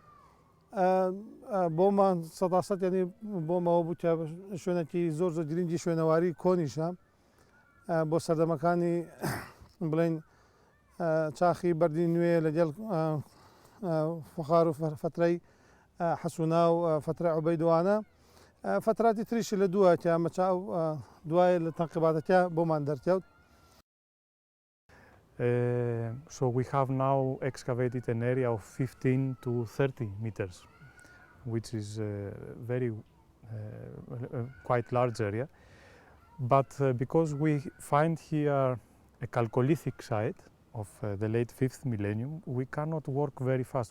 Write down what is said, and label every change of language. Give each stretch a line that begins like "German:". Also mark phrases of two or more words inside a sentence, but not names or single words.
Central Kurdish: بۆمان سەداسەد ینی بۆمەوە بوو کە شوێنێکی زۆر زۆر گرنگی شوێنەواری کۆنیشە بۆ سەردەمەکانی بڵێن چاخی بەردی نوێ لەگەڵ فەخار و فترەی حەسونا و فترە عوبەیدوانە فتراتی تریشی لە دووە کە مەچاو دوای لە تەنقیباتەکە بۆمان دەرکەوت.
English: So we have now excavated an area of 15 to 30 meters, which is a very quite large area. But because we find here a Chalcolithic site of the late 5th millennium, we cannot work very fast.